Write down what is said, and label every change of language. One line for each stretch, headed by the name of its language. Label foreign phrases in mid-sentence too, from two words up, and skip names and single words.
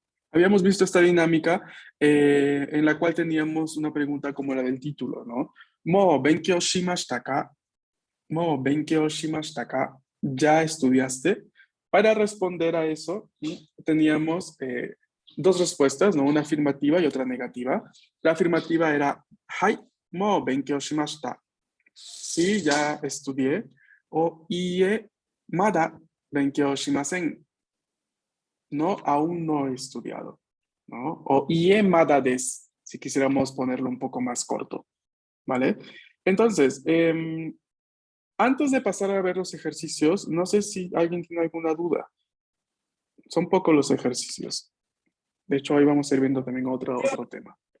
Spanish: Habíamos visto esta dinámica en la cual teníamos una pregunta como la del título, ¿no?
Japanese: もう勉強しましたか？もう勉強しましたか?
Spanish: ¿Ya estudiaste? Para responder a eso, teníamos dos respuestas, ¿no? Una afirmativa y otra negativa. La afirmativa era, Hai,
Japanese: もう勉強しました.
Spanish: Sí, ya estudié.
Japanese: O いいえ、まだ勉強しません.
Spanish: No, aún no he estudiado, ¿no?
Japanese: O いいえまだです,
Spanish: si quisiéramos ponerlo un poco más corto, ¿vale? Entonces, antes de pasar a ver los ejercicios, no sé si alguien tiene alguna duda. Son pocos los ejercicios. De hecho, ahí vamos a ir viendo también otro tema.